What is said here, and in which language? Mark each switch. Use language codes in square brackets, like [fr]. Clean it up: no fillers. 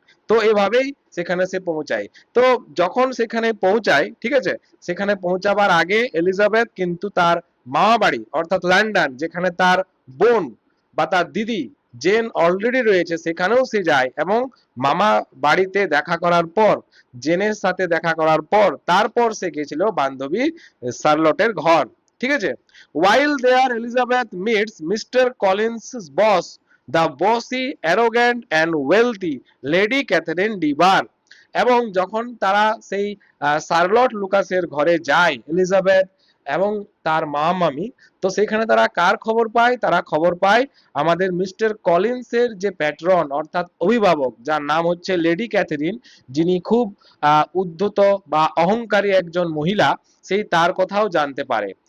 [bn] তো এভাবেই সেখানে সে পৌঁছায়। তো যখন সেখানে পৌঁছায়, ঠিক আছে, সেখানে পৌঁছাবার আগে এলিজাবেথ কিন্তু তার মামা বাড়ি অর্থাৎ লন্ডন, যেখানে তার বোন বা তার দিদি জেন অলরেডি রয়েছে, সেখানেও সে যায় এবং মামা বাড়িতে দেখা করার পর, জেনের সাথে দেখা করার পর, তারপর সে গেছিল বান্ধবী শার্লটের ঘর, ঠিক আছে। [en] while there Elizabeth meets Mr. Collins's boss, the bossy, arrogant and wealthy Lady Catherine de Bourgh. [bn] এবং যখন তারা সেই শার্লট লুকাসের ঘরে যায় এলিজাবেথ এবং তার মা মামি, তো সেখানে তারা কার খবর পায়? তারা খবর পায় আমাদের মিস্টার কলিন্সের যে প্যাট্রন অর্থাৎ অভিভাবক, যার নাম হচ্ছে লেডি ক্যাথারিন, যিনি খুব উদ্ধত বা অহংকারী একজন মহিলা, সেই তার কথাও জানতে পারে।